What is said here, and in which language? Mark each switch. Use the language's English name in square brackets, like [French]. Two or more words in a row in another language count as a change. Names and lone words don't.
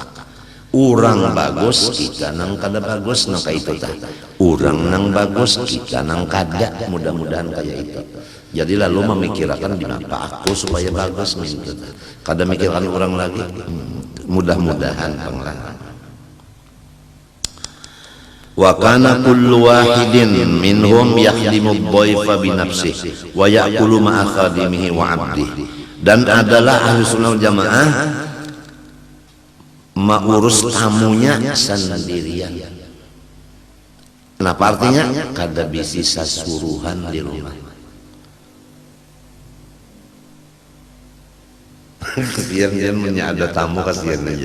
[Banjar] Urang bagus kita nang kada bagus nang kayak itu tah. Urang nang bagus kita nang kada, mudah-mudahan kayak itu. [Indonesian] Jadi lalu memikirkan kenapa aku supaya bagus minta. [Banjar] Kada mikirkan orang lagi. Mudah-mudahan pengalaman. [Arabic] وكان كل واحد منهم يخدم ضيفه بنفسه ويأكل مع خادمه وعبده. [Indonesian] Dan adalah ahli sunnah jamaah mengurus tamunya sendirian. Kenapa artinya? [Banjar] Kada bisi sasuruhan di rumah. Biar dia ada tamu kasihan aja.